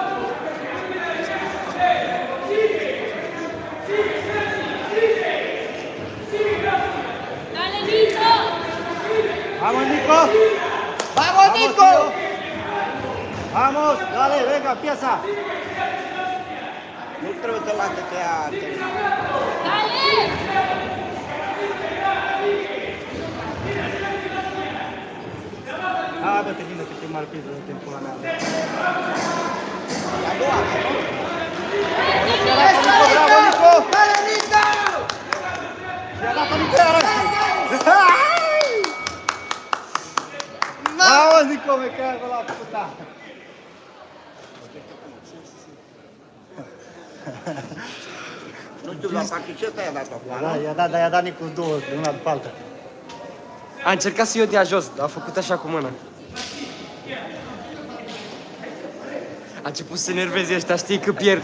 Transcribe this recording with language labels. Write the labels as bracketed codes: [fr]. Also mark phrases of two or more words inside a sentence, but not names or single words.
[es] Dale, Nico! Vamos, Nico! Vamos, Nico! tío. Vamos, dale, venga, empieza! [ro] Nu trebuie să lase să ia... [es] Dale! [ro] Ah, dă-te vină că te mai rapid, dă-te în pula mea. A doua, [es] Bravo, Nico! Dale, Nico! [ro] Și-a dat-o Nico iarăși! [es] Bravo, Nico, me cago la puta! [ro] Nu știu, la particeta i-a dat-o acum, Da, i-a dat Nico două, de una după alta. A încercat să-i o dea jos, dar a făcut așa cu mâna. A început să se enerveze ăștia, știi că pierde.